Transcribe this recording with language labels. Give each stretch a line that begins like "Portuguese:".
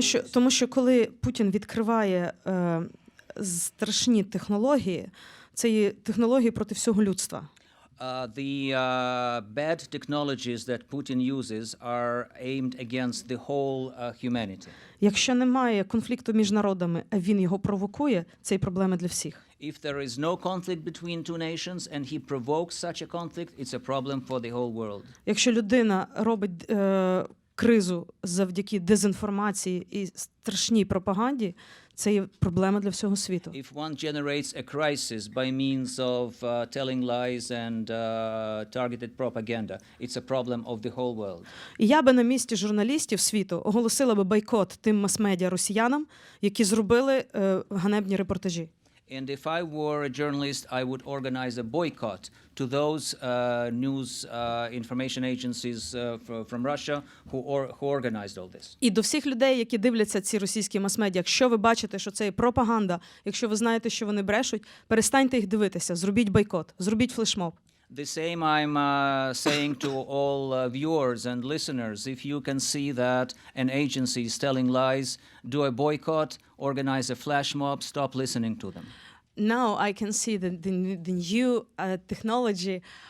Ukrainian: Тому що коли Путін відкриває страшні технології, це є технології проти всього людства.
English: The bad technologies that Putin uses are aimed against the whole humanity.
Ukrainian: Якщо немає конфлікту між народами, а він його провокує, це є проблема для всіх.
English: If there is no conflict between two nations and he provokes such a conflict, it's a problem for the whole world.
Ukrainian: Якщо людина робить кризу завдяки дезінформації і страшній пропаганді, Це є проблема для всього світу.
English: If one generates a crisis by means of telling lies and targeted propaganda, it's a problem of the whole world.
Ukrainian: І я би на місці журналістів світу оголосила би бойкот тим мас-медіа росіянам, які зробили ганебні репортажі.
English: And if I were a journalist, I would organize a boycott to those news information agencies from Russia who organized all this.
Ukrainian: І до всіх людей, які дивляться ці російські мас-медіа, якщо ви бачите, що це є пропаганда, якщо ви знаєте, що вони брешуть, перестаньте їх дивитися, зробіть бойкот, зробіть флешмоб.
English: The same I'm saying to all viewers and listeners. If you can see that an agency is telling lies, do a boycott, organize a flash mob, stop listening to them. Now I can see the new technology.